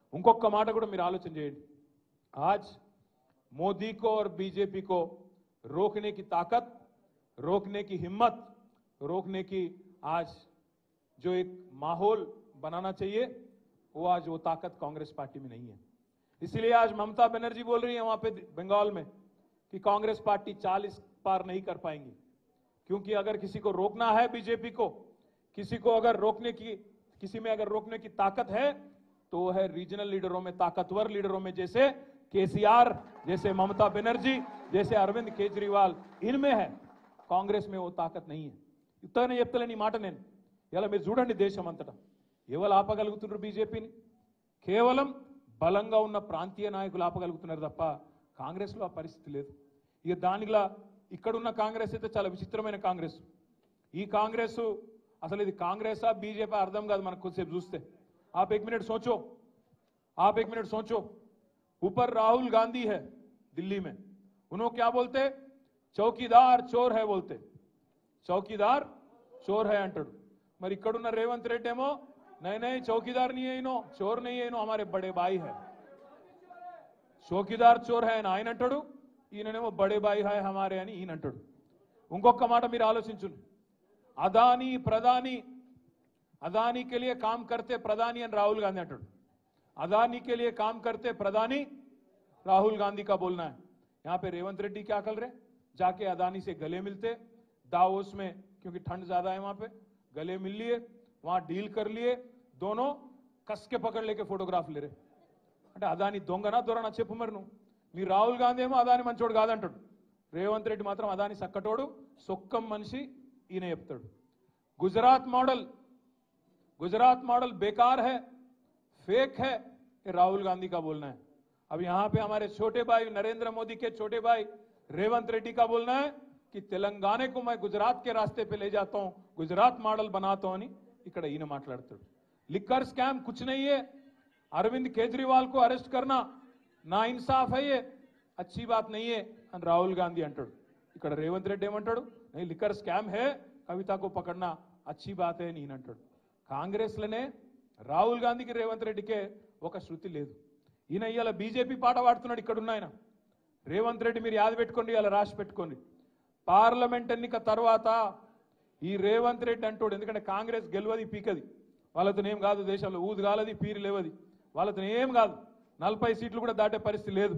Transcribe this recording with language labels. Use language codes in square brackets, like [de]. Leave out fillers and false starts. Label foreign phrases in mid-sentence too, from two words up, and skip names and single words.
[te] ఇంకొక మాట కూడా మీరు ఆలోచన చేయండి. [hi] आज मोदी को और बीजेपी को रोकने की ताकत, रोकने की हिम्मत, रोकने की आज जो एक माहौल बनाना चाहिए वो आज वो ताकत कांग्रेस पार्टी में नहीं है। इसीलिए आज ममता बनर्जी बोल रही है वहां पे बंगाल में कि कांग्रेस पार्टी 40 पार नहीं कर पाएंगी, क्योंकि अगर किसी को रोकना है बीजेपी को, किसी को अगर रोकने की, किसी में अगर रोकने की ताकत है तो वो है रीजनल लीडरों में, ताकतवर लीडरों में, जैसे केसीआर, जैसे ममता बनर्जी, जैसे अरविंद केजरीवाल, इनमें है। कांग्रेस में वो ताकत नहीं है। [te] ఇతనే చెప్తలేని మాట నేను. ఇలా మీరు చూడండి దేశం అంతటా ఎవరు ఆపగలుగుతున్నారు బీజేపీని? కేవలం బలంగా ఉన్న ప్రాంతీయ నాయకులు ఆపగలుగుతున్నారు తప్ప కాంగ్రెస్లో ఆ పరిస్థితి లేదు. ఇక దానిలా ఇక్కడున్న కాంగ్రెస్ అయితే చాలా విచిత్రమైన కాంగ్రెస్. ఈ కాంగ్రెస్ అసలు ఇది కాంగ్రెసా బీజేపీ అర్థం కాదు మనకు కొద్దిసేపు చూస్తే. [hi] आप एक मिनट सोचो, आप एक मिनट सोचो, ऊपर राहुल गांधी है दिल्ली में, उन्होंने क्या बोलते? चौकीदार चोर है बोलते, चौकीदार चोर है अंटू। [te] మరి ఇక్కడున్న రేవంత్ రెడ్డి ఏమో [hi] नहीं नहीं चौकीदार नहीं है इनो, चोर नहीं है इनो, हमारे बड़े भाई है, चौकीदार चोर है [te] అని ఆయన అంటాడు, ఈయననేమో [hi] बड़े भाई है हमारे [te] అని ఈయన అంటాడు. ఇంకొక మాట మీరు ఆలోచించండి. అదానీ ప్రధాని, [hi] अदानी के लिए काम करते प्रधानी एंड राहुल गांधी अंटाడు. अदानी के लिए काम करते प्रधानी राहुल गांधी का बोलना है. यहां पे रेवंत रेड्डी क्या कर रहे? जाके अदानी से गले मिलते दावोस में, क्योंकि ठंड ज्यादा है वहां पे, गले मिल लिए, वहां डील कर लिए, दोनों कस के पकड़ लेके फोटोग्राफ ले रहे. [te] అంటే అదాని దొంగనా దొరనా చెప్పు మరి నువ్వు. మీ రాహుల్ గాంధీ ఏమో అదాని మంచోడు కాదంటాడు, రేవంత్ రెడ్డి మాత్రం అదాని సక్కటోడు సొక్కం మనిషి ఈయన చెప్తాడు. [hi] गुजरात मॉडल बेकार है, फेक है, ये राहुल गांधी का बोलना है. अब यहां पे हमारे छोटे भाई नरेंद्र मोदी के छोटे भाई रेवंत रेड्डी का बोलना है कि तेलंगाना को मैं गुजरात के रास्ते पे ले जाता हूं, गुजरात मॉडल बनाता हूं [te] అని ఇక్కడ ఈయన మాట్లాడుతాడు. [hi] लिकर स्कैम कुछ नहीं है, अरविंद केजरीवाल को अरेस्ट करना ना इंसाफ है, ये अच्छी बात नहीं है అని राहुल गांधी అంటాడు. [te] ఇక్కడ రేవంత్ రెడ్డి ఏమంటాడు? [hi] नहीं लिकर स्कैम है, कविता को पकड़ना अच्छी बात है [te] అని ఈయన అంటాడు. కాంగ్రెస్లోనే రాహుల్ గాంధీకి రేవంత్ రెడ్డికే ఒక శృతి లేదు. ఈయన ఇవాళ బీజేపీ పాట పాడుతున్నాడు. ఇక్కడున్న ఆయన రేవంత్ రెడ్డి మీరు యాద పెట్టుకోండి, ఇలా రాసి పెట్టుకోండి. పార్లమెంట్ ఎన్నిక తర్వాత ఈ రేవంత్ రెడ్డి అంటాడు, ఎందుకంటే కాంగ్రెస్ గెలవది పీకది, వాళ్ళతో ఏం కాదు, దేశంలో ఊదు కాలది పీరు లేవది, వాళ్ళతో ఏం కాదు, 40 సీట్లు కూడా దాటే పరిస్థితి లేదు.